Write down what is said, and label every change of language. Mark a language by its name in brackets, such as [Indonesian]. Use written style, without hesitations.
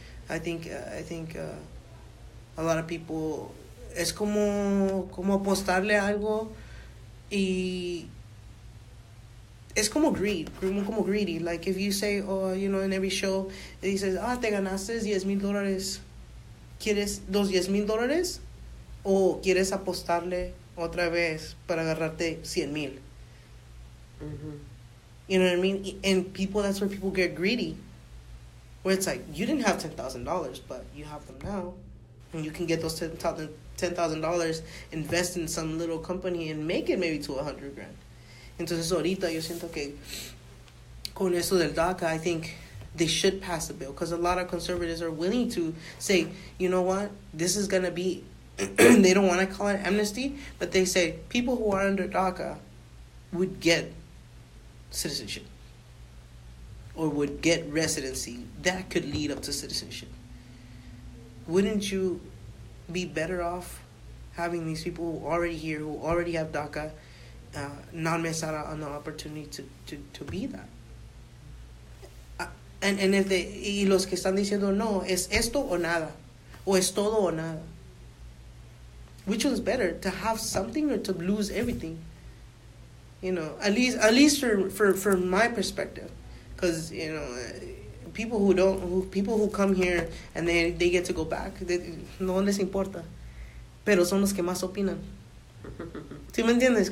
[English] I think a lot of people, [Spanish] es como apostarle algo y es como greedy. [English] Like if you say, in every show, he says, [Spanish] te ganaste [English] $10,000. [Spanish] ¿Quieres los $10,000? ¿O quieres apostarle otra vez para agarrarte 100,000? Mm-hmm. [English] You know what I mean? And people, that's where people get greedy. Where it's like, you didn't have $10,000, but you have them now. And you can get those $10,000, invest in some little company and make it maybe to $100,000. [Spanish] Entonces ahorita yo siento que con eso del DACA, [English] I think they should pass the bill because a lot of conservatives are willing to say, you know what, this is going to be, they don't want to call it amnesty, but they say people who are under DACA would get citizenship or would get residency. That could lead up to citizenship. Wouldn't you be better off having these people who are already here, who already have DACA, not miss out on the opportunity to be that? And if [Spanish] y los que están diciendo no, es esto o nada, o es todo o nada. [English] Which one's better, to have something or to lose everything? At least for my perspective, because people who come here and they get to go back, [Spanish] no les importa, pero son los que más opinan. ¿Sí me entiendes?